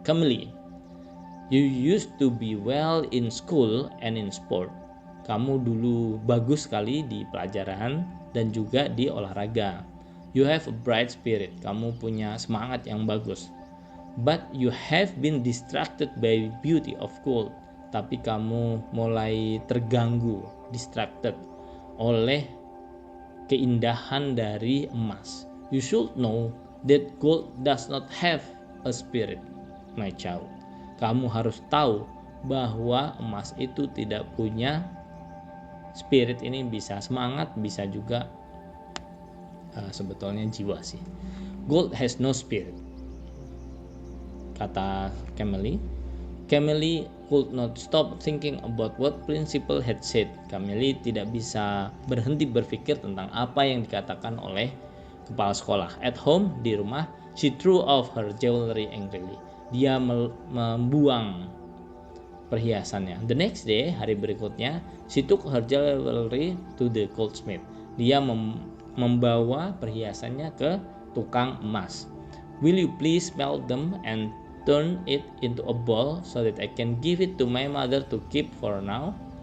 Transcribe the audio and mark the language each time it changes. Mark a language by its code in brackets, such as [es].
[en] Camille, you used to be well in school and in sport. [id] Kamu dulu bagus sekali di pelajaran dan juga di olahraga. [en] You have a bright spirit. [id] Kamu punya semangat yang bagus. [en] But you have been distracted by beauty of gold. [id] Tapi kamu mulai terganggu, distracted oleh keindahan dari emas. [en] You should know that gold does not have a spirit, my child. [id] Kamu harus tahu bahwa emas itu tidak punya spirit. Ini bisa semangat, bisa juga sebetulnya jiwa sih. [en] Gold has no spirit, [id] kata Camille. [en] Camille could not stop thinking about what principal had said. [id] Camille tidak bisa berhenti berpikir tentang apa yang dikatakan oleh kepala sekolah. [en] At home, [id] di rumah, [en] she threw off her jewelry angrily. [id] Dia membuang perhiasannya. [en] The next day, [id] hari berikutnya, [en] she took her jewelry to the goldsmith. [id] Dia membawa perhiasannya ke tukang emas. [en] Will you please melt them and turn it into a ball so that I can give it to my mother to keep for now?